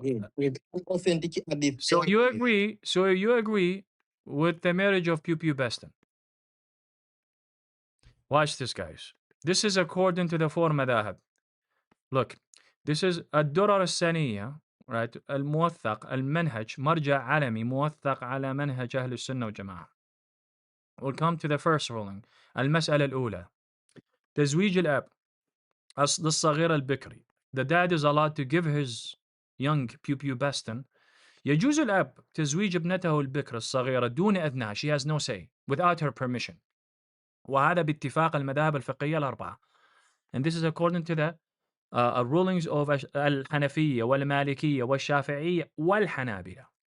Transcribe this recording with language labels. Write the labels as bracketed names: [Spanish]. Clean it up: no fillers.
[English] read with authentic hadith. so you agree with the marriage of pew pew besting. Watch this, guys. This is according to the four madahib. Look, this is الدرر السنية, right? [Arabic] الموثق المنهج مرجع عالمي موثق على منهج أهل السنة والجماعة. [English] We'll come to the first ruling. [Arabic] المسألة الأولى تزويج الأب للصغير البكري. [English] The dad is allowed to give his young pubescent. [Arabic] يجوز الأب تزويج ابنته البكر الصغيرة دون إذنها. [English] She has no say without her permission. [Arabic] وهذا باتفاق المذاهب الفقهية الأربعة. [English] And this is according to the rulings of الحنفية والمالكية والشافعية والحنابلة.